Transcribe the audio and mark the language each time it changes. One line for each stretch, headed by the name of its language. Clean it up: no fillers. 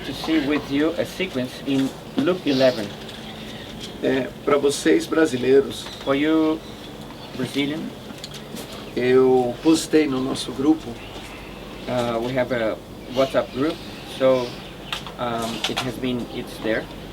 English: see with you a sequence in Luke 11.
Portuguese: Para vocês brasileiros,
English: For you Brazilian,
Portuguese: eu postei no nosso grupo
English: we have a WhatsApp group, so it's there.